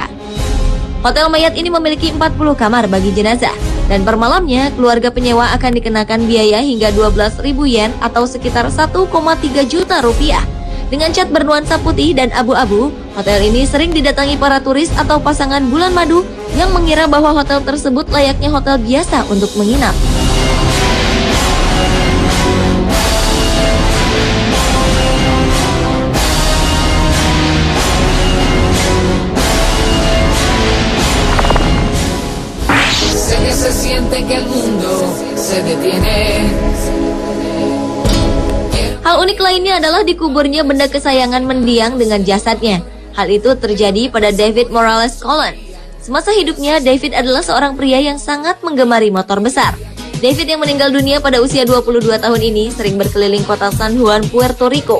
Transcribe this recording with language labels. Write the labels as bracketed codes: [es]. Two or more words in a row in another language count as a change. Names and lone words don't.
[id] Hotel mayat ini memiliki 40 kamar bagi jenazah, dan per malamnya keluarga penyewa akan dikenakan biaya hingga 12.000 yen atau sekitar 1,3 juta rupiah. Dengan cat bernuansa putih dan abu-abu, hotel ini sering didatangi para turis atau pasangan bulan madu yang mengira bahwa hotel tersebut layaknya hotel biasa untuk menginap. [es] Se siente que el mundo se detiene. [id] Hal unik lainnya adalah dikuburnya benda kesayangan mendiang dengan jasadnya. Hal itu terjadi pada David Morales Colon. Semasa hidupnya, David adalah seorang pria yang sangat menggemari motor besar. David yang meninggal dunia pada usia 22 tahun ini sering berkeliling kota San Juan, Puerto Rico.